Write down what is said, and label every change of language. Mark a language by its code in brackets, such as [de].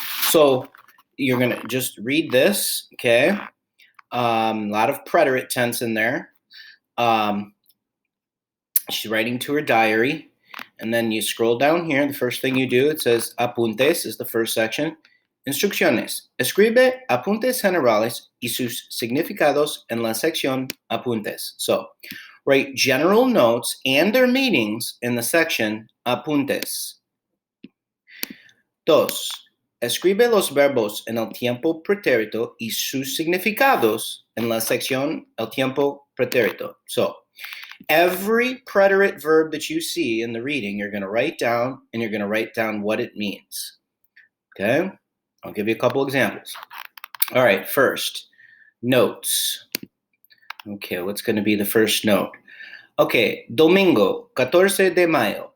[en] So, you're going to just read this, okay? A lot of preterite tense in there. She's writing to her diary, and then you scroll down here. The first thing you do, it says apuntes is the first section. [es] Instrucciones. Escribe apuntes generales y sus significados en la sección apuntes. [en] So, write general notes and their meanings in the section apuntes. [es] Dos. Escribe los verbos en el tiempo pretérito y sus significados en la sección el tiempo pretérito. [en] So, every preterite verb that you see in the reading, you're going to write down, and you're going to write down what it means. Okay? I'll give you a couple examples. All right, first, notes. Okay, what's going to be the first note? Okay, [es] domingo, 14 de mayo.